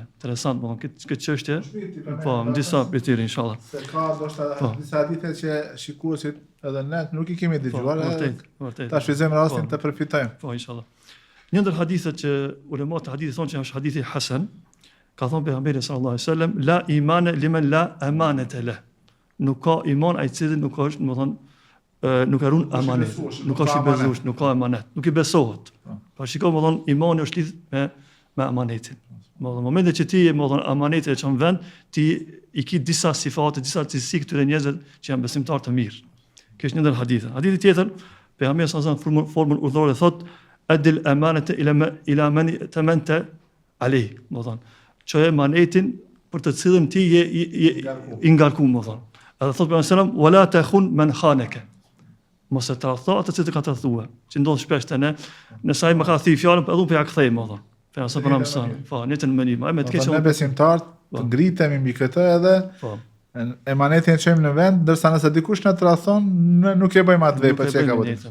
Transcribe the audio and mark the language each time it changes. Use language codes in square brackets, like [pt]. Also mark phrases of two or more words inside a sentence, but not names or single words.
[sq] Interesant, këtë çështje. Po, në disa prej tyre inshallah. Se ka ndoshta disa hadithe që shikuesit edhe ne nuk i kemi dëgjuar. Vërtet. Ta shfrytëzojmë rastin të përfitojmë. Po, inshallah. Një ndër hadithet që ulemat e hadithit thonë që është hadithi hasan, ka thonë pejgamberi [ar] صلى الله عليه وسلم, لا إيمان لمن لا أمانة له. [sq] Nuk ka iman ai cili nuk është, nuk e ruan amanet, nuk është i besuar, nuk ka amanet, nuk i besohet. Pa shikoj, imani është lidh me amanetin. Në momentin që ti amanetin e çon vend, ti i ke disa sifate, disa cilësi këtyre njerëzve që janë besimtarë të mirë. Kjo është një ndër hadithe. Hadithi tjetër, pejgamberi [ar] صلى الله عليه وسلم [sq] formën urdhërore thotë [ar] أد الأمانة إلى من ائتمنك عليه. [sq] Çoje emanetin për të cilën ti je i ngarkuar, Edhe thotë pejgamberi [ar] صلى الله عليه وسلم ولا تخن من خانك. [sq] Mos e tradhto atë që të ka tradhtuar, që ndodh shpesh te ne, nëse ai më ka thënë fjalën, po edhe unë ja kthej, Për sa po na mëson. Po, në të menim, ai me të keq. Ne besimtar të ngritemi mbi këtë edhe emanetin e çojmë në vend, ndërsa nëse dikush na tradhton, ne nuk e bëjmë atë vepër që ka vënë.